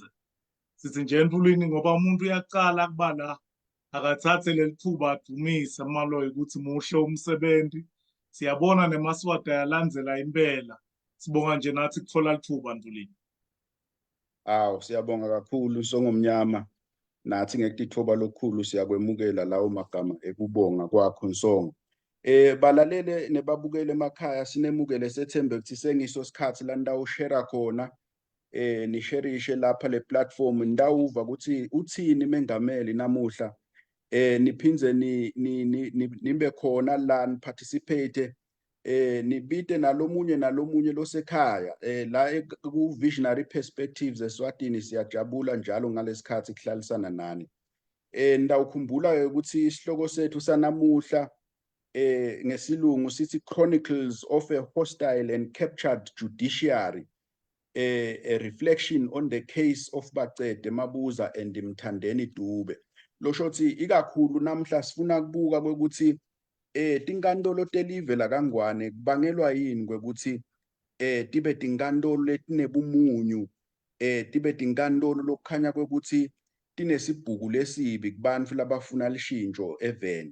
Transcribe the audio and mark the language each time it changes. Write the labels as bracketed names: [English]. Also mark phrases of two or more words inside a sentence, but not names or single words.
[Swati] Sithi nje Mvuleni ngoba umuntu uyaqala kuba la akathathe leli thuba adumise Maloyi ukuthi muhle umsebenzi. Siyabona neMaswati ayalandzela impela. Sibonga nje nathi kuthola lithuba Mvuleni. Awu siyabonga kakhulu Nsongomnyama nathi ngekutithoba lokukhulu siyakwemukela lawo magama ekubonga kwakho Nsongo. Balalele nebabukele emakhaya sinemukele sethembe ukuthi sengiso sikhathi la ndawo share khona nisherishe lapha le platform ndawuva ukuthi uthini mengameli namuhla niphinze nibe khona la participate nibite nalomunye losekhaya la ku Visionary Perspectives eSwatini siyajabula njalo ngalesikhathi kuhlalisana nani. Ndawukhumbula ukuthi isihloko sethu sanamuhla ngesilungu sithi Chronicles of a Hostile and Captured Judiciary, a reflection on the case of Bacede Mabuza and Mthandeni Dube. Lo shothi ikakhulu namhla sifuna kubuka ukuthi tinkantolo telive la Kangwane kubangelwa yini kwekuthi tibe tinkantolo letinebumunyu tibe tinkantolo lokukhanya kwekuthi tinesibhuku lesibi kubantfu labafuna lishintsho eveni.